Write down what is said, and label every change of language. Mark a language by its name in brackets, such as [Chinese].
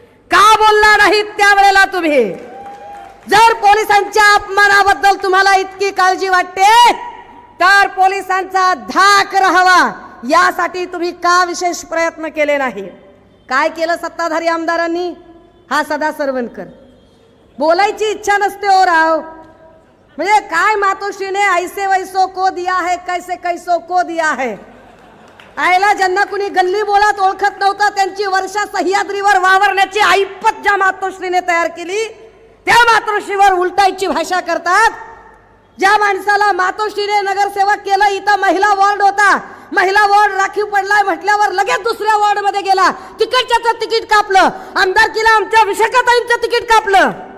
[Marathi] का बोलला नाहीत त्यावेळेला तुम्ही? जर पोलिसांच्या अपमानाबद्दल तुम्हाला इतकी काळजी वाटते तर पोलिसांचा धाक राहावा यासाठी तुम्ही का विशेष प्रयत्न केले नाही? काय केलं सत्ताधारी आमदारांनी? हा सदा सरवणकर बोलायची इच्छा नसते हो राव. म्हणजे काय मातोश्रीने [Hindi] ऐसे वैसो को दिया है, कैसे कैसो को दिया है. [Marathi] आयला ज्यांना कुणी गल्ली बोळात ओळखत नव्हता त्यांची वर्षा सह्याद्रीवर वावरण्याची ऐपत ज्या मातोश्रीने तयार केली त्या मातोश्रीवर उलटायची भाषा करतात. ज्या माणसाला मातोश्रीने नगरसेवक केलं, इथं महिला वॉर्ड होता, महिला वॉर्ड राखीव पडलाय म्हटल्यावर लगेच दुसऱ्या वॉर्ड मध्ये गेला, तिकडच्याचं तिकीट कापलं, आमदारकीला आमच्या विशाखाताईंचं तिकीट कापलं.